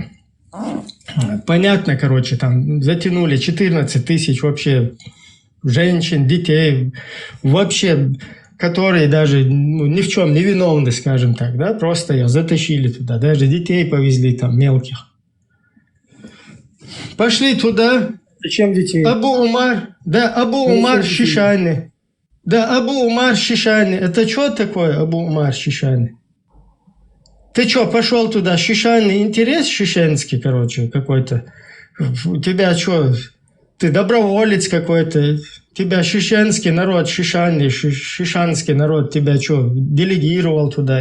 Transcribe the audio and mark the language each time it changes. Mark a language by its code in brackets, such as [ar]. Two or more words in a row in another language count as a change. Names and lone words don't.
[ru] Понятно, короче, там затянули 14 тысяч вообще женщин, детей, вообще... которые даже ни в чем не виновны, скажем так, да, просто ее затащили туда, даже детей повезли там мелких. Пошли туда. Зачем детей? Абу Умар, да, Абу Умар Шишани. Да, Абу Умар Шишани. Это что такое Абу Умар Шишани? Ты что, пошел туда, Шишани, интерес шишенский, короче, какой-то? У тебя что, ты доброволец какой-то? Тебя шишенский народ, шишанский народ тебя что, делегировал туда?